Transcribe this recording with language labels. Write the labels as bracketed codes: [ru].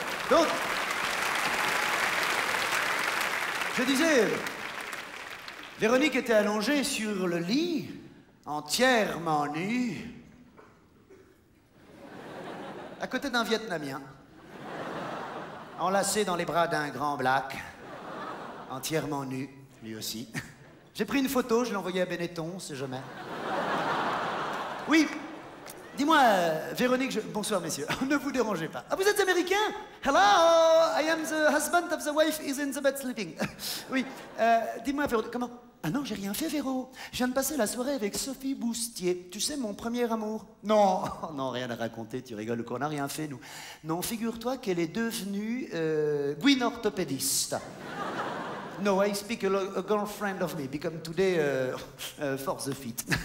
[fr] Donc, je disais, Véronique était allongée sur le lit, entièrement nue, à côté d'un Vietnamien, enlacé dans les bras d'un grand black, entièrement nu, lui aussi. J'ai pris une photo, je l'ai envoyée à Benetton, on sait jamais. Oui, dis-moi, Véronique, bonsoir messieurs, ne vous dérangez pas. Ah, vous êtes américain? [en] Hello, I am the husband of the wife is in the bed sleeping. [fr] Oui, dis-moi, Véronique, comment? Ah non, j'ai rien fait, Véro. Je viens de passer la soirée avec Sophie Boustier. Tu sais, mon premier amour. Non, non, rien à raconter, tu rigoles, qu'on n'a rien fait, nous. Non, figure-toi qu'elle est devenue guinorthopédiste. [en] No, I speak a girlfriend of me, become today for the feet.